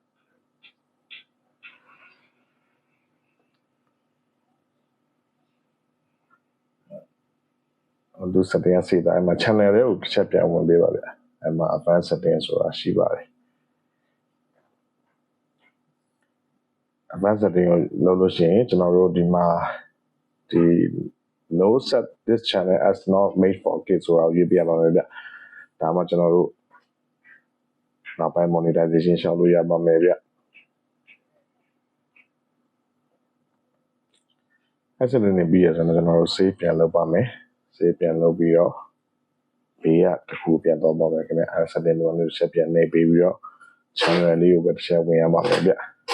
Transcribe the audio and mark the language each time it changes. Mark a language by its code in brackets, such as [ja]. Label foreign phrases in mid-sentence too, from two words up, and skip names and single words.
[my] သူ setting အစီအတိုင်းမှာ channel တွေကိုတစ်ချက်ပြန်ဝင်ပေးပါဗျအဲ့မှာ [en] advanced setting [my] ဆိုတာရှိပါတယ် [en] advanced setting [my] ကိုလုပ်လို့ရှိရင်ကျွန်တော်တို့ဒီမှာဒီ [en] no set this channel as not made for kids [my] ဆိုတာကိုရေးပြပါမယ်ဗျဒါမှကျွန်တော်တို့နောက်ပိုင်း monetization ရှောက်လို့ရပါမယ်ဗျ အဲ့စနေပြီးရဆိုတော့ကျွန်တော်တို့ save ပြန်လုပ်ပါမယ် save ပြန်လုပ်ပြီးတော့ဘေးကတစ်ခုပြန်တော့ပါမယ်ခင်ဗျအဲ့ setting တွေဆက်ပြန်နေပြီးတော့ channel လေးကိုပဲတစ်ချက်ဝင်ရပါမယ်ဗျ